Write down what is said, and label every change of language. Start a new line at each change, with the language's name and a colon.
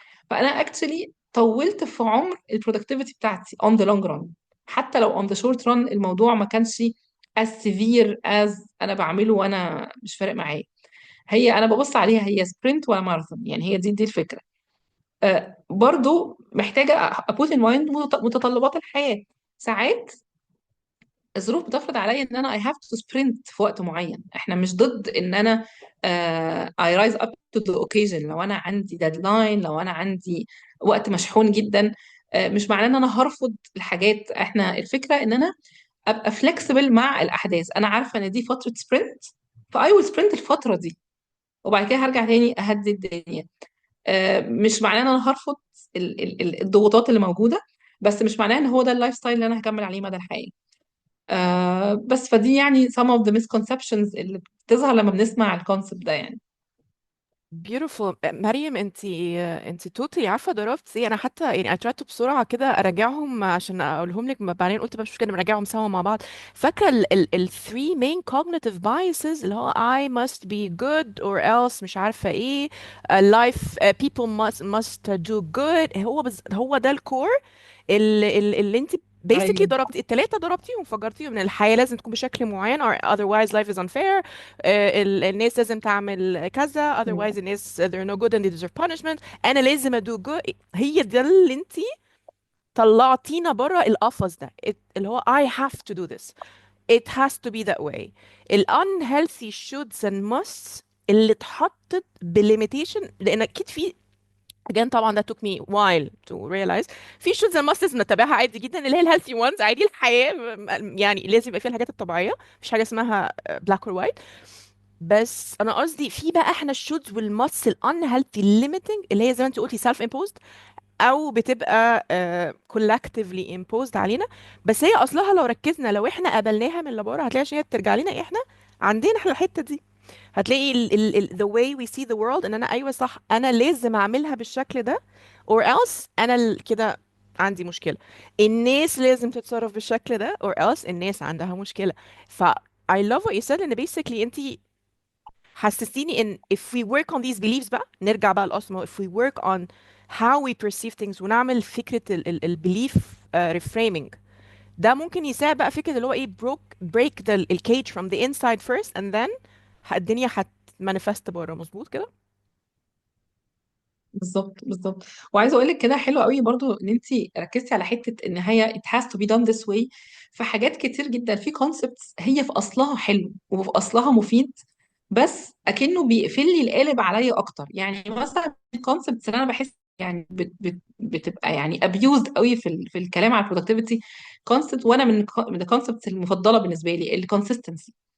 Arabic: فانا اكشلي طولت في عمر البرودكتيفيتي بتاعتي
English: on the long run،
Arabic: حتى لو
English: on the short run
Arabic: الموضوع ما كانش
English: as severe as
Arabic: انا بعمله وانا مش فارق معايا. هي انا ببص عليها هي سبرنت ولا ماراثون، يعني هي دي الفكره. برضو محتاجه ابوت ان مايند متطلبات الحياه. ساعات الظروف بتفرض عليا ان انا
English: I have to sprint
Arabic: في وقت معين. احنا مش ضد ان انا
English: I rise up to the occasion.
Arabic: لو انا عندي deadline، لو انا عندي وقت مشحون جدا، مش معناه ان انا هرفض الحاجات. احنا الفكرة ان انا ابقى flexible مع الاحداث. انا عارفة ان دي فترة sprint، فاي
English: will sprint
Arabic: الفترة دي، وبعد كده هرجع تاني اهدي الدنيا. مش معناه ان انا هرفض الضغوطات اللي موجودة، بس مش معناه ان هو ده اللايف ستايل اللي انا هكمل عليه مدى الحياة. بس فدي يعني
English: some of the misconceptions
Arabic: اللي بتظهر لما بنسمع الكونسبت ده يعني.
English: beautiful.
Arabic: مريم، انت توتالي عارفه ضربت ايه. انا حتى يعني
English: I tried to
Arabic: بسرعه كده اراجعهم عشان اقولهم لك، بعدين قلت بقى مش كده نراجعهم سوا مع بعض. فاكره ال
English: three main cognitive biases
Arabic: اللي هو
English: I must be good or else
Arabic: مش عارفه ايه.
English: life people must do good.
Arabic: هو ده الكور اللي انت basically ايوه. ضربتي التلاتة، ضربتيهم فجرتيهم. ان الحياة لازم تكون بشكل معين
English: or otherwise life is unfair.
Arabic: الناس لازم تعمل كذا
English: otherwise الناس they're no good and they deserve punishment.
Arabic: انا لازم ادو good. هي ده اللي انتي طلعتينا بره القفص ده. اللي هو
English: I have to do this, it has to be that way.
Arabic: ال
English: unhealthy shoulds and musts
Arabic: اللي اتحطت بليميتيشن، لان اكيد في again طبعا
English: that took me while to realize
Arabic: في shoulds and musts نتبعها عادي جدا، اللي هي الهيلثي ones. عادي الحياة يعني لازم يبقى فيها الحاجات الطبيعية، مفيش حاجة اسمها black or white. بس انا قصدي في بقى احنا الشوز والماتس الانهيلثي limiting اللي هي زي ما انت قلتي
English: self imposed
Arabic: او بتبقى
English: collectively imposed
Arabic: علينا. بس هي اصلها لو ركزنا، لو احنا قبلناها من لبره هتلاقي عشان هي بترجع لنا احنا. عندنا احنا الحتة دي. هتلاقي
English: the way we see the world
Arabic: ان انا ايوه صح انا لازم اعملها بالشكل ده
English: or else
Arabic: انا كده عندي مشكلة. الناس لازم تتصرف بالشكل ده
English: or else
Arabic: الناس عندها مشكلة.
English: ف I love what you said ان basically
Arabic: انتي حسستيني ان
English: if we work on these beliefs
Arabic: بقى نرجع بقى لأصله.
English: if we work on how we perceive things
Arabic: ونعمل فكرة ال
English: belief reframing،
Arabic: ده ممكن يساعد بقى فكرة اللي هو ايه
English: break the cage from the inside first and then الدنيا manifest بره.
Arabic: مظبوط كده. بالظبط بالظبط. وعايزه اقول لك كده حلو قوي برضو ان انت ركزتي على حته ان هي
English: it has to be done this way.
Arabic: في حاجات كتير جدا في concepts هي في اصلها حلو وفي اصلها مفيد، بس اكنه بيقفل لي القالب عليا اكتر. يعني مثلا الكونسبتس اللي انا بحس يعني بتبقى يعني abused قوي في الكلام على البرودكتيفيتي كونسبت، وانا من الكونسبتس المفضله بالنسبه لي الكونسستنسي.